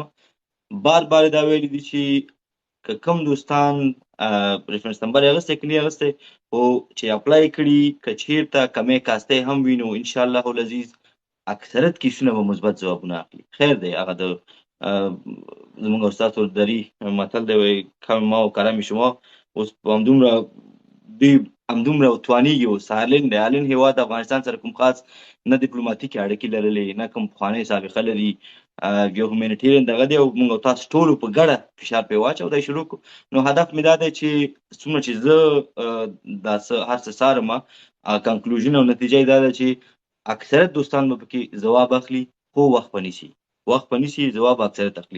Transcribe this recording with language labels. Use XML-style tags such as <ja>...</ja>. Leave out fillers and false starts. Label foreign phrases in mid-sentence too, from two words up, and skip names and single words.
<ps>بار دا ویلي دي چې که کوم دوستان</ps> <en>reference number</en> <ps>یې اخیستی که نه یې اخیستی خو چې اپلای کړي که چېرته کمی کاستی هم وي نو</ps> <ar>انشاءالله العزیز</ar> <ps>اکثریت کیسونه به مثبت ځوابونه اخلي. خیر دی، هغه د زموږ استاد دری متل دی وایي</ps> <fa>کم ما و کرم شما،</fa> <ps>اوس همدومره دوی همدومره توانیږي او سالن د هالند هېواد افغانستان سره کوم خاص نه ډیپلوماتیکې اړیکې لرلې نه کوم پخوانۍ سابقه لري، یو هیومینیټیرین دغه دی او موږ تاسو ټولو په ګډه فشار پرې واچو دا شروع کړو. نو هدف مې دا دی چې څومره چې زه دا هر څه څارم کنکلوژن او نتیجه یې دا ده چې اکثریت دوستان به پکې ځواب اخلي خو وخت به نیسي ځواب اکثریت اخلي.</ps>